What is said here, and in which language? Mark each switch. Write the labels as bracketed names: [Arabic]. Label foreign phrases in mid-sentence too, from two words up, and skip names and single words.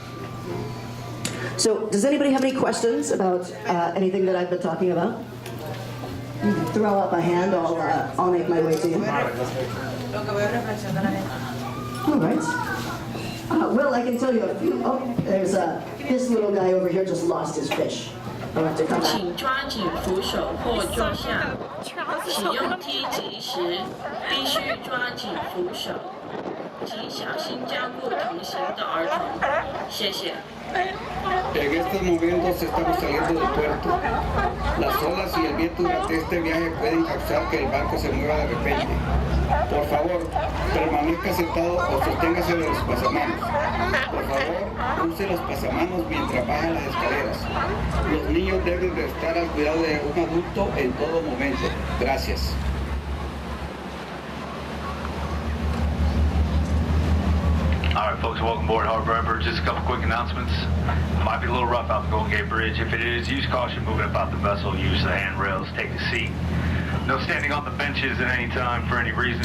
[English] So, does anybody have any questions about anything that I've been talking about? You can throw up a hand, I'll make my way to you. All right. Well, I can tell you a few. Oh, there's this little guy over here just lost his fish. I'll have to come back. [Chinese] 请抓紧扶手或坐下。使用梯级时，必须抓紧扶手，请小心照顾同行的儿童。谢谢。 [Spanish] En estos momentos estamos saliendo del puerto. Las olas y el viento durante este viaje pueden causar que el barco se mueva de repente. Por favor, permanezca sentado o sosténgase de los pasamanos. Por favor, use los pasamanos mientras baja las escaleras. Los niños deben de estar al cuidado de un adulto en todo momento. Gracias. [English] All right, folks, welcome aboard Harbor Emperor. Just a couple quick announcements. Might be a little rough out the Golden Gate Bridge. If it is, use caution moving about the vessel. Use the handrails. Take a seat. No standing on the benches at any time for any reason.